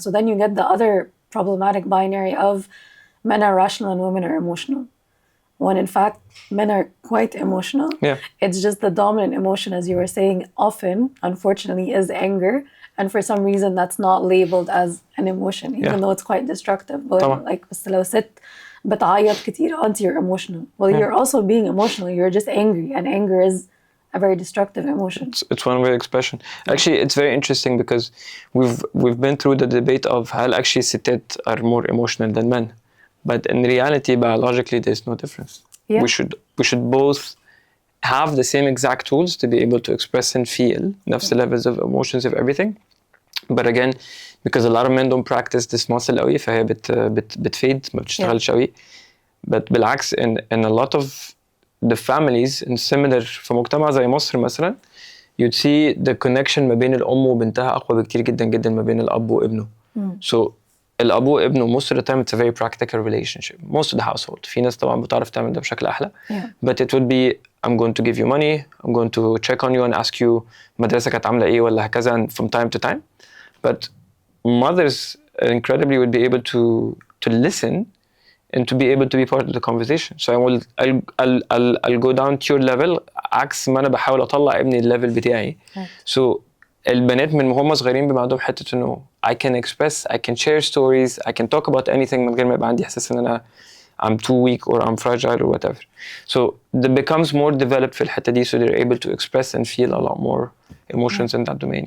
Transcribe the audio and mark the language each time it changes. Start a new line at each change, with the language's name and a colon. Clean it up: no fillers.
English: So then you get the other problematic binary of men are rational and women are emotional. When in fact, men are quite emotional. Yeah. It's just the dominant emotion, as you were saying, often, unfortunately, is anger. And for some reason, that's not labeled as an emotion, even though it's quite destructive. But like,
Arabic: بس لو ست بتعيط كتير,
English: you're emotional. Well, you're also being emotional. You're just angry. And anger is a very destructive emotion. It's one way expression. Actually, it's very interesting because we've been through the debate of how actually ستات are more emotional than men. But in reality, biologically, there's no difference. Yeah. We should both have the same exact tools to be able to express and feel نفس levels of emotions of everything. But again, because a lot of men don't practice this muscle قوي,
Arabic: فهي بتفيد, ما بتشتغلش قوي. But بالعكس,
English: in a lot of the families in similar
Arabic: في مجتمع زي مصر مثلا,
English: you'd see the connection
Arabic: ما بين الأم وبنتها أقوى بكتير جدا جدا ما بين الأب وابنه.
English: So
Arabic: الأب وابنه
English: most of the time it's a very practical relationship. Most of the household.
Arabic: في ناس طبعا بتعرف تعمل ده بشكل أحلى.
English: But it would be I'm going to give you money, I'm going to check on you and ask you
Arabic: مدرسة كانت عاملة إيه ولا هكذا
English: from time to time. But mothers incredibly would be able to listen and to be able to be part of the conversation. So I'll go down to your level
Arabic: عكس ما أنا بحاول أطلع ابني الليفل بتاعي.
English: So
Arabic: البنات من هم صغيرين بيبقى عندهم حتة إنه
English: I can express, I can share stories, I can talk about anything
Arabic: من غير ما يبقى عندي إحساس إن أنا
English: I'm too weak or I'm fragile or whatever. So it becomes more developed
Arabic: في الحتة دي,
English: so they're able to express and feel a lot more emotions in that domain.